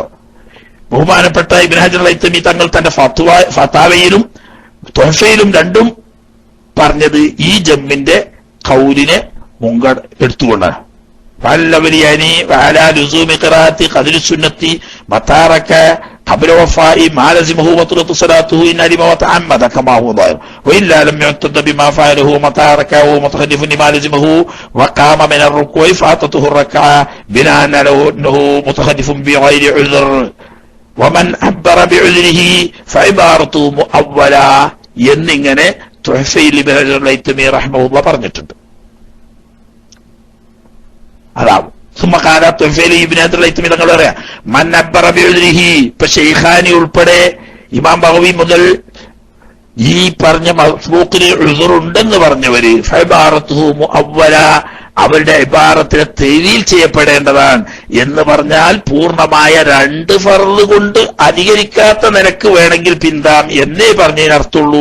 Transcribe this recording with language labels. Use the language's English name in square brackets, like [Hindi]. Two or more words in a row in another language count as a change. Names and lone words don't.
[Malayalam] ബഹുമാനപ്പെട്ട ഇബ്നു ഹജർ ഹൈതമി തങ്ങൾ തന്റെ ഫതാവയിലും തുഹ്ഫയിലും രണ്ടും പറഞ്ഞത് ഈ ജമ്മിന്റെ ഖൗലിനെ മുൻഗണ എടുത്തുകൊണ്ടാണ്. [Arabic] فعلى الأولى وعلى لزوم قراءة قدر سنة ما تركه قبل وفاء ما لزمه وترة صلاته إن علم وتعمد كما هو ظاهر وإلا لم يعتد بما فعله متارك ومتخلف ما لزمه وقام من الركوع فاتته الركعه بناء انه متخلف بغير عذر ومن عبر بعذره فعبارته مؤولا [Malayalam] എന്നിങ്ങനെ തുഹ്ഫയിൽ ഇബ്നു ഹജർ ഹൈതമി റഹിമഹുല്ലാഹ് പറഞ്ഞിട്ടുണ്ട്. അതാവും സുമ്മഖാല തുഹ്ഫയിൽ ഇബ്നു ഹജർ ഹൈതമി തങ്ങൾ പറയാ [Arabic] من عبر بعذره, [Malayalam] ഇപ്പൊ ശൈഖാനി ഉൾപ്പെടെ ഇമാം ബഗവി മുതൽ ഈ പറഞ്ഞ മസ്ബൂഖിന് ഉസ്റുണ്ടെന്ന് പറഞ്ഞവര് [Arabic] فعبارته مؤولة, [Malayalam] അവരുടെ ഇബാറത്തിനെ തവീൽ ചെയ്യപ്പെടേണ്ടതാണ് എന്ന് പറഞ്ഞാൽ പൂർണ്ണമായ രണ്ട് ഫർള് കൊണ്ട് അധികരിക്കാത്ത നിലക്ക് വേണമെങ്കിൽ പിന്താം എന്നേ പറഞ്ഞതിന് അർത്ഥമുള്ളൂ.